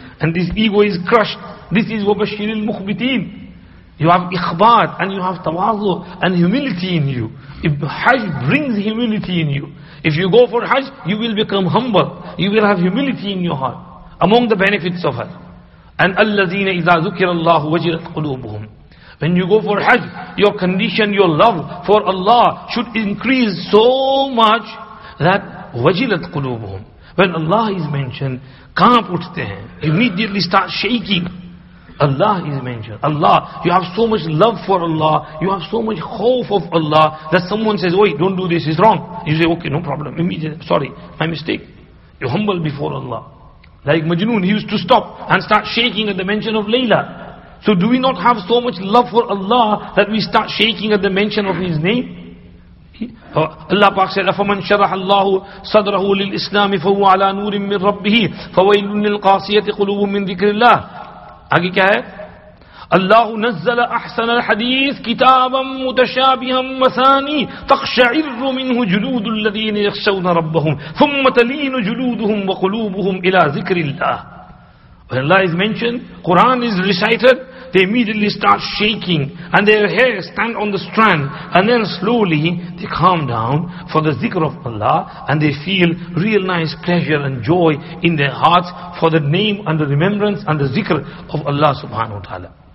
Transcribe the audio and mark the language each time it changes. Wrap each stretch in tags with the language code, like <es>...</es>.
<en>And this ego is crushed. This is</en> <ar>وَبَشِّرِ الْمُخْبِتِينَ.</ar> <en>You have ikhbat and you have tawazu and humility in you. If Hajj brings humility in you, if you go for Hajj, you will become humble. You will have humility in your heart. Among the benefits of Hajj.</en> <ar>And الَّذِينَ إِذَا ذُكِرَ اللَّهُ وَجِلَتْ قُلُوبُهُمْ.</ar> <en>When you go for Hajj, your condition, your love for Allah should increase so much that wajilat qulubuhum. When Allah is mentioned,</en> <hi>kaap uthte hain.</hi> <en>Immediately start shaking. Allah is mentioned. Allah, you have so much love for Allah, you have so much hope of Allah, that someone says, "Oi, don't do this, it's wrong." You say, "Okay, no problem." Immediately, sorry, my mistake. You're humble before Allah. Like Majnoon, he used to stop and start shaking at the mention of Layla. So do we not have so much love for Allah that we start shaking at the mention of His name? Allah Pak said,</en> <ar>أَفَمَنْ شَرَحَ اللَّهُ صَدْرَهُ لِلْإِسْلَامِ فَهُوَ عَلَى نُورٍ مِّن رَبِّهِ فَوَيْلٌ لِلْقَاسِيَةِ قُلُوبُهُم مِّن ذِكْرِ اللَّهِ.</ar> <hi>आगे क्या है?</hi> <ar>الله نزل أحسن الحديث كتابا متشابها مثاني تقشعر منه جلود الذين يخشون ربهم ثم تلين جلودهم وقلوبهم إلى ذكر الله.</ar> <en>When Allah is mentioned, Quran is recited, they immediately start shaking and their hair stand on the strand, and then slowly they calm down for the zikr of Allah, and they feel real nice pleasure and joy in their hearts for the name and the remembrance and the zikr of Allah subhanahu wa ta'ala.</en>